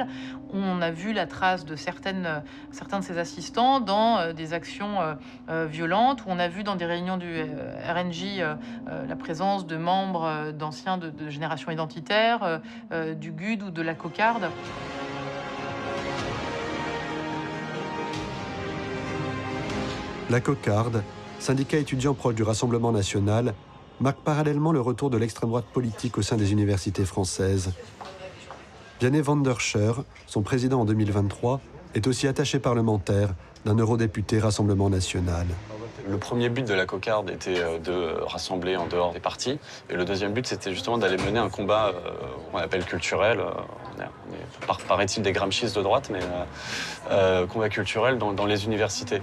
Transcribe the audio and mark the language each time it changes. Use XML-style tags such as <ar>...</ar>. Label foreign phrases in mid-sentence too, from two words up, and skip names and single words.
<fr>On a vu la trace de certains de ces assistants dans des actions violentes, où on a vu dans des réunions du RNJ la présence de membres d'anciens de Génération Identitaire, du GUD ou de la Cocarde. La Cocarde, syndicat étudiant proche du Rassemblement national, marque parallèlement le retour de l'extrême droite politique au sein des universités françaises. Vianney van der Scher, son président en 2023, est aussi attaché parlementaire d'un eurodéputé Rassemblement national. Le premier but de la Cocarde était de rassembler en dehors des partis. Et le deuxième but, c'était justement d'aller mener un combat qu'on appelle culturel. On est paraît-il des gramschistes de droite, mais combat culturel dans les universités.</fr>